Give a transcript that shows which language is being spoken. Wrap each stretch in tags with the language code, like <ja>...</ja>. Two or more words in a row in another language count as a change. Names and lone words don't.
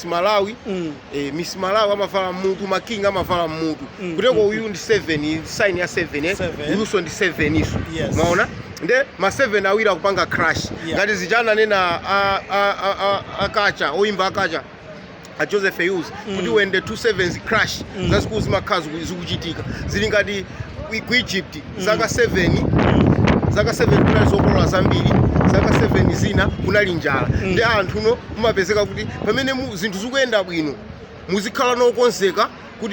<ny>Malawi Miss Malawi amavala mmutu ma king amavala mmutu kuteko uyu ndi 7 sign ya 7 uyuso ndi 7 iso maona nde ma 7 awira kupanga crash ngati zijana nena akacha oimba akacha a Joseph Hughes kuti</ny> <en>when the 2 sevens crash</en> <ny>zasiku zimakhazi zikuchitika zili ngati ku Egypt zaka 7 kunali zokolola zambiri zaka 7 zina kunali njala ndi anthu no mumapezeka kuti pamene zinthu zikuyenda bwino muzikhala nokonzeka kuti</ny>